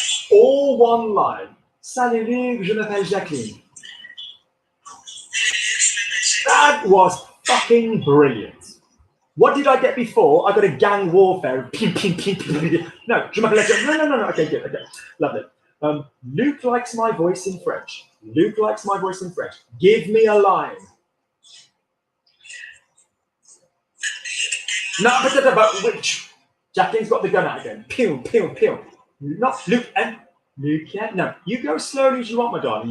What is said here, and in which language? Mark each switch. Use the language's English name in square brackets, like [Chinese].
[English] All one line. [French] Salut Luc, je m'appelle Jacqueline. [English] That was fucking brilliant. What did I get before? I got a gang warfare. [French] No, je m'appelle Jacqueline. [English] No. Okay, good. Okay, lovely. Luke likes my voice in French. Luke likes my voice in French. Give me a line. No, but which? Jacqueline's got the gun out again. Pew. Not Luke and Luke. No, you go as slowly as you want, my darling.